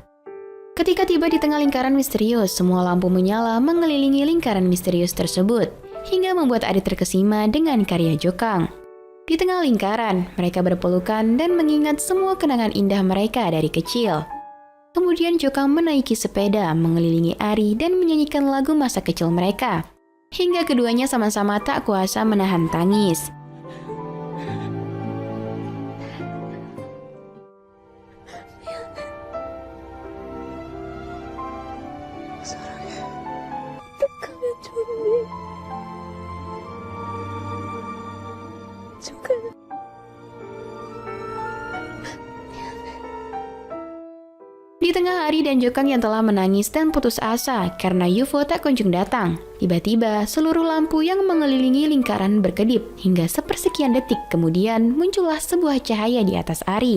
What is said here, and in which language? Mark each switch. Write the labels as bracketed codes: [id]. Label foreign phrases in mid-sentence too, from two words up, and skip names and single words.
[id] Ketika tiba di tengah lingkaran misterius, semua lampu menyala mengelilingi lingkaran misterius tersebut, hingga membuat Ari terkesima dengan karya Jokang. Di tengah lingkaran, mereka berpelukan dan mengingat semua kenangan indah mereka dari kecil. Kemudian Jokang menaiki sepeda mengelilingi Ari dan menyanyikan lagu masa kecil mereka. hingga keduanya sama-sama tak kuasa menahan tangis. [ko] 어떡하면 좋니? 조카. [id] Di tengah Ari dan Jokang yang telah menangis dan putus asa karena UFO tak kunjung datang, tiba-tiba seluruh lampu yang mengelilingi lingkaran berkedip hingga sepersekian detik kemudian muncullah sebuah cahaya di atas Ari.